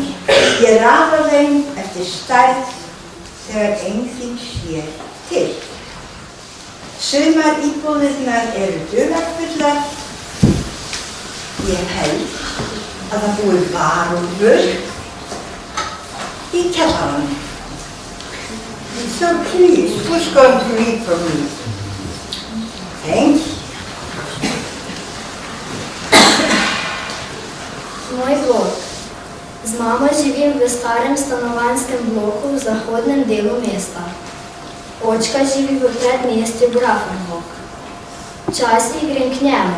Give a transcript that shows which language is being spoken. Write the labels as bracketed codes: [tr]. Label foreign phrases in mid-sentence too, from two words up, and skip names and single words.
[is] Ég raða þeim eftir stærð þegar enginn sér til. Sumar íbúðirnar eru dularfullar. Ég held að það búi varúlfur í kjallaranum. [en] So please, who's going to read for me? Thanks. [sl] Moj blok. Z mamo živim v starem stanovanjskem bloku v zahodnem delu mesta. Očka živi v predmestju Grafenhoek. Včasih grem k njemu.